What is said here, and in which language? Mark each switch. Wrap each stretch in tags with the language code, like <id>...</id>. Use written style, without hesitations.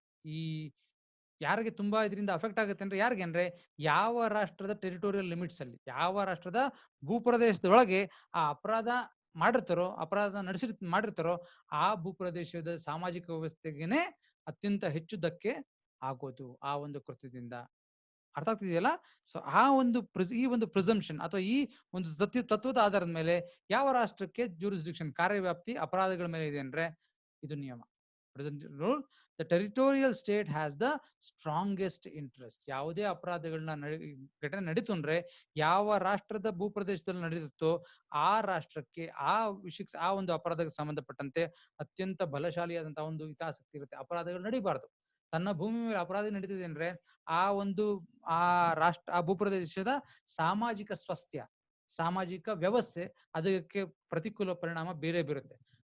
<kn>ಈ ಯಾರಿಗೆ ತುಂಬಾ ಇದರಿಂದ ಅಫೆಕ್ಟ್ ಆಗುತ್ತೆ ಅಂದ್ರೆ ಯಾರಿಗೆ ಅಂದ್ರೆ, ಯಾವ ರಾಷ್ಟ್ರದ ಟೆರಿಟೋರಿಯಲ್ ಲಿಮಿಟ್ಸ್ ಅಲ್ಲಿ, ಯಾವ ರಾಷ್ಟ್ರದ ಭೂಪ್ರದೇಶದೊಳಗೆ ಆ ಅಪರಾಧ ಮಾಡಿರ್ತಾರೋ ಆ ಭೂಪ್ರದೇಶದ ಸಾಮಾಜಿಕ ವ್ಯವಸ್ಥೆಗೆನೆ ಅತ್ಯಂತ ಹೆಚ್ಚು ಧಕ್ಕೆ ಆಗೋದು ಆ ಒಂದು ಕೃತ್ಯದಿಂದ. ಅರ್ಥ ಆಗ್ತಿದೆಯಲ್ಲ? ಸೊ ಈ ಒಂದು ಪ್ರಿಸಂಪ್ಷನ್ ಅಥವಾ ಈ ಒಂದು ತತ್ವದ ಆಧಾರದ ಮೇಲೆ ಯಾವ ರಾಷ್ಟ್ರಕ್ಕೆ ಜೂರಿಸ್ಡಿಕ್ಷನ್, ಕಾರ್ಯವ್ಯಾಪ್ತಿ ಅಪರಾಧಗಳ ಮೇಲೆ ಇದೆ ಅಂದ್ರೆ ಇದು ನಿಯಮ.</kn> <en>The territorial state has the strongest interest.</en> <kn>ಯಾವುದೇ ಅಪರಾಧಗಳನ್ನ ಘಟನೆ ನಡೀತು ಅಂದ್ರೆ ಯಾವ ರಾಷ್ಟ್ರದ ಭೂಪ್ರದೇಶದಲ್ಲಿ ನಡೆಯುತ್ತೋ ಆ ರಾಷ್ಟ್ರಕ್ಕೆ ಆ ಒಂದು ಅಪರಾಧಕ್ಕೆ ಸಂಬಂಧಪಟ್ಟಂತೆ ಅತ್ಯಂತ ಬಲಶಾಲಿಯಾದಂತಹ ಒಂದು ಹಿತಾಸಕ್ತಿ ಇರುತ್ತೆ. ಅಪರಾಧಗಳು ನಡೀಬಾರ್ದು. ತನ್ನ ಭೂಮಿ ಮೇಲೆ ಅಪರಾಧ ನಡೀತಿದೆ ಅಂದ್ರೆ ಆ ಭೂಪ್ರದೇಶದ ಸಾಮಾಜಿಕ ಸ್ವಾಸ್ಥ್ಯ, ಸಾಮಾಜಿಕ ವ್ಯವಸ್ಥೆ ಅದಕ್ಕೆ ಪ್ರತಿಕೂಲ ಪರಿಣಾಮ ಬೇರೆ ಬೀರುತ್ತೆ.</kn>